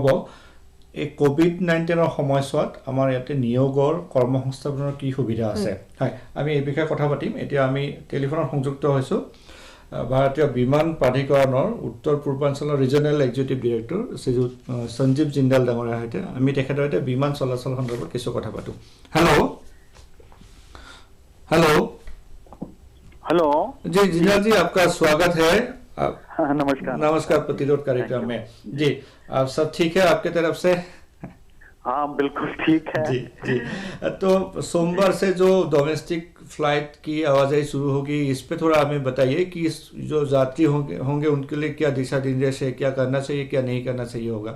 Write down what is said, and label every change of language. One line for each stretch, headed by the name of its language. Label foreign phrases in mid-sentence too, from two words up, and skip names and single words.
Assamese: এই কোভিড-19ৰ সময়ছোৱাত আমাৰ ইয়াতে নিয়োগৰ কৰ্মসংস্থাপনৰ কি সুবিধা আছে হয় আমি এই বিষয়ে কথা পাতিম এতিয়া আমি টেলিফোনত সংযুক্ত হৈছোঁ ভাৰতীয় বিমান প্ৰাধিকৰণৰ উত্তৰ পূৰ্বাঞ্চলৰ
English: regional executive director
Assamese: শ্ৰীযুত সঞ্জীৱ জিন্দাল ডাঙৰীয়াৰ সৈতে আমি তেখেতৰ সৈতে বিমান চলাচল সন্দৰ্ভত কিছু কথা পাতোঁ हेलो
Hindi: जी जिंदाल जी आपका स्वागत है नमस्कार प्रतिरोध कार्यक्रम में जी आप सब ठीक है आपके तरफ से हाँ बिल्कुल ठीक है जी तो सोमवार से जो
English: domestic flight
Hindi: की आवाजाही शुरू होगी इस पे थोड़ा हमें बताइए कि जो यात्री होंगे उनके लिए क्या दिशा निर्देश है क्या करना चाहिए क्या नहीं करना चाहिए होगा